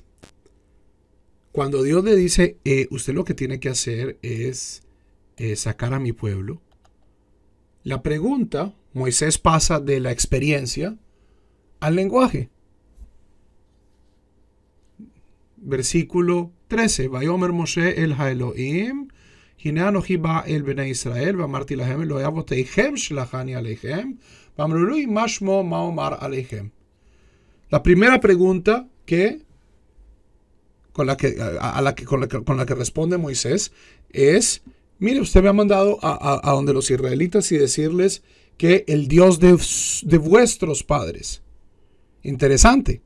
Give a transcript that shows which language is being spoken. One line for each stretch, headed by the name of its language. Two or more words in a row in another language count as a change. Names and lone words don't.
Spanish: Cuando Dios le dice, usted lo que tiene que hacer es sacar a mi pueblo, la pregunta, Moisés pasa de la experiencia al lenguaje. Versículo 13.
Hebrew: ויאמר משה אל האלוהים הנה אנכי בא אל בני ישראל ואמרתי להם אלוהי אבותיכם שלחני אליכם ואמרו לי מה שמו מה אומר אליהם.
Spanish: La primera pregunta con la que responde Moisés es, mire, usted me ha mandado a donde los israelitas y decirles que el Dios de vuestros padres. Interesante.